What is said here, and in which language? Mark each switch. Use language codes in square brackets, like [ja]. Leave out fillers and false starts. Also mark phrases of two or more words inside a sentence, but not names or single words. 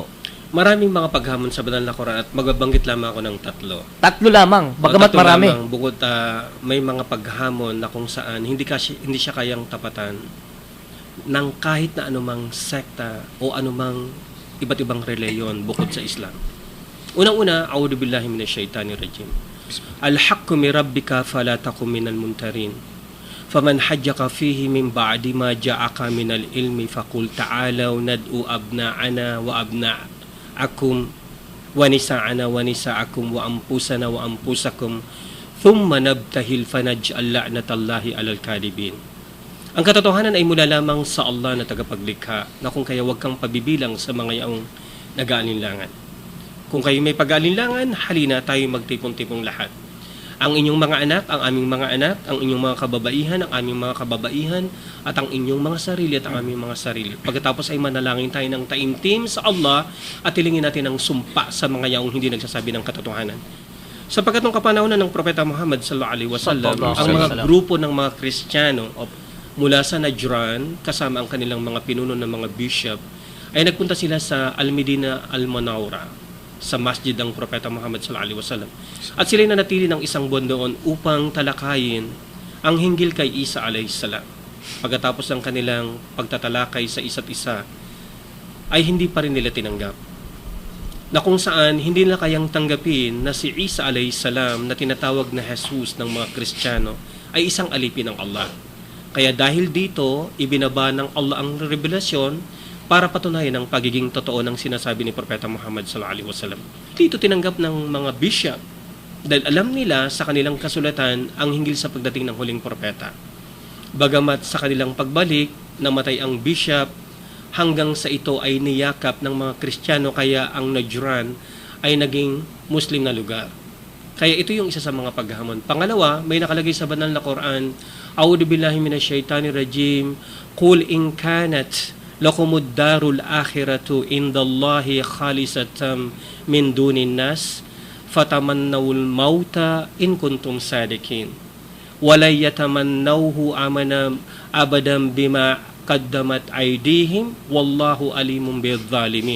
[tl] Maraming mga paghamon sa banal na Quran at magbabanggit lamang ako ng 3. Tatlo lamang, bagamat Tatlo marami. lamang, bukod may mga paghamon na kung saan hindi siya kayang tapatan ng kahit na anumang sekta o anumang iba't ibang reliyon bukod sa Islam. Unang-una, [ar] أعوذ بالله من الشيطان الرجيم. الحق من ربك فلا تكن من الممترين. فمن حاجك فيه من بعد ما جاءك من العلم فقل تعالوا ندع أبناءنا وأبناءكم ونساءنا ونساءكم وأنفسنا وأنفسكم ثم نبتهل فنجعل لعنة الله على الكاذبين. [tl] Ang katotohanan ay mula lamang sa Allah na tagapaglikha, na kung kaya wag kang pabibilang sa mga yaong nag-aalinlangan. Kung kayo may pag-aalinlangan, halina tayo magtipon-tipong lahat. Ang inyong mga anak, ang aming mga anak, ang inyong mga kababaihan, ang aming mga kababaihan, at ang inyong mga sarili at ang aming mga sarili. Pagkatapos ay manalangin tayo ng taimtim sa Allah at tilingin natin ang sumpa sa mga yaong hindi nagsasabi ng katotohanan. Sapagkat nung kapanahonan ng Propeta Muhammad [ar] صلى الله عليه وسلم, [tl] ang mga grupo ng mga Kristiyano mula sa Najran, kasama ang kanilang mga pinuno ng mga bishop, ay nagpunta sila sa Al-Medina Al-Manawra, sa masjid ng Propeta Muhammad [ar] صلى الله عليه وسلم. [tl] At sila nanatili ng isang buwan doon upang talakayin ang hinggil kay Isa [ar] عليه السلام. [tl] Pagkatapos ng kanilang pagtatalakay sa isa't isa, ay hindi pa rin nila tinanggap. Na kung saan hindi nila kayang tanggapin na si Isa [ar] عليه السلام [tl] na tinatawag na Jesus ng mga Kristiyano ay isang alipin ng Allah. Kaya dahil dito, ibinaba ng Allah ang revelasyon para patunayan ang pagiging totoo ng sinasabi ni Propeta Muhammad [ar] صلى الله عليه وسلم. [tl] Dito tinanggap ng mga bishop dahil alam nila sa kanilang kasulatan ang hinggil sa pagdating ng huling propeta. Bagamat sa kanilang pagbalik, namatay ang bishop, hanggang sa ito ay niyakap ng mga Kristiyano, kaya ang Najran ay naging Muslim na lugar. Kaya ito yung isa sa mga paghamon. Pangalawa, may nakalagay sa banal na Quran, [ar] أعوذ بالله من الشيطان الرجيم, قل إن كانت لكم الدار الآخرة عند الله خالصة من دون الناس فتمنوا الموت إن كنتم صادقين ولن يتمنوه أبدا بما قدمت أيديهم والله عليم بالظالمين.